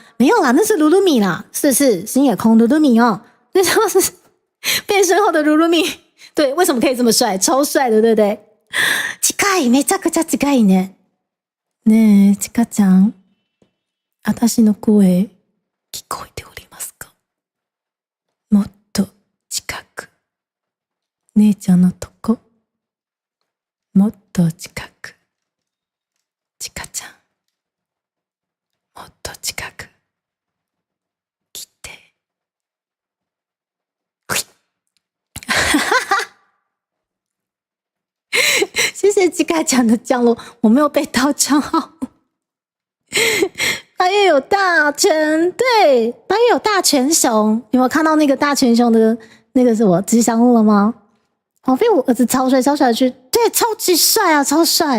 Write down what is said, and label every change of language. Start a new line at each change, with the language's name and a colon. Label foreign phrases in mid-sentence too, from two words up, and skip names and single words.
Chinese: 没有啦，那是鲁鲁米啦，是星野空鲁鲁米哦，那就是变身后的鲁鲁米。对，为什么可以这么帅？超帅的，对不对？
Japanese: 近い、めちゃくちゃ近いね。ねえ、ちかちゃん、私の声聞こえておりますか？もっと近く、姉ちゃんのとこ。もっと近く、ちかちゃん、もっと近く来て。
Chinese: 谢谢ちかちゃん的降落，我没有被盗账号。八月有大全，对，八月有大全熊，有没有看到那个大全熊的那个是我吉祥物了吗？黄飞虎儿子超帅，超帅去，对，超级帅啊，超帅。